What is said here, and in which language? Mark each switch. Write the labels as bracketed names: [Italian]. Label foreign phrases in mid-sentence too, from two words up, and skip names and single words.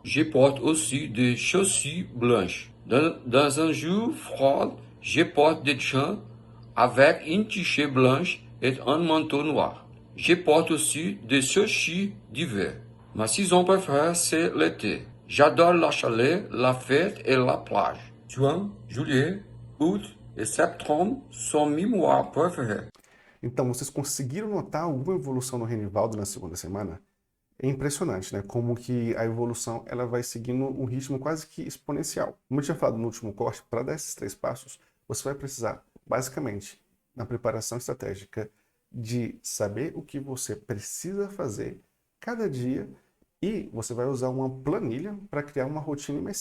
[French] Je porte aussi des chaussures blanches. Dans un jour froid, je porte des jeans avec une t-shirt blanche et un manteau noir. Je porte aussi des chaussures d'hiver. Ma saison préférée, c'est l'été. J'adore la chaleur, la fête et la plage. Juin, juillet, août et septembre sont mes mois préférés. [Portuguese] Então, vocês conseguiram notar alguma evolução no Renivaldo na segunda semana? É impressionante, né? Como que a evolução ela vai seguindo um ritmo quase que exponencial. Como eu tinha falado no último corte, para dar esses 3 passos, você vai precisar, basicamente, na preparação estratégica, de saber o que você precisa fazer cada dia e você vai usar uma planilha para criar uma rotina imersiva.